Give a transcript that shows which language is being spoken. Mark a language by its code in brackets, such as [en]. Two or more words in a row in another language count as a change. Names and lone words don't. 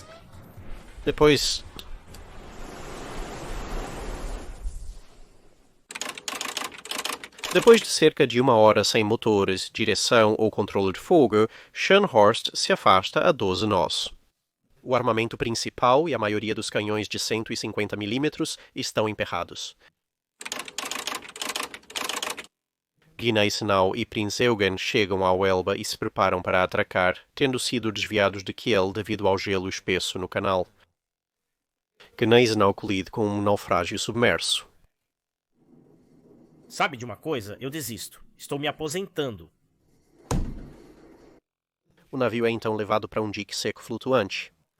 [pt] Depois de cerca de 1 hora sem motores, direção ou controle de fogo, Scharnhorst se afasta a 12 nós. O armamento principal e a maioria dos canhões de 150 mm estão emperrados. Gneisenau e Prinz Eugen chegam ao Elba e se preparam para atracar, tendo sido desviados de Kiel devido ao gelo espesso no canal. Gneisenau colide com um naufrágio submerso. Sabe de uma coisa? Eu desisto. Estou me aposentando. O navio é então levado para um dique seco flutuante.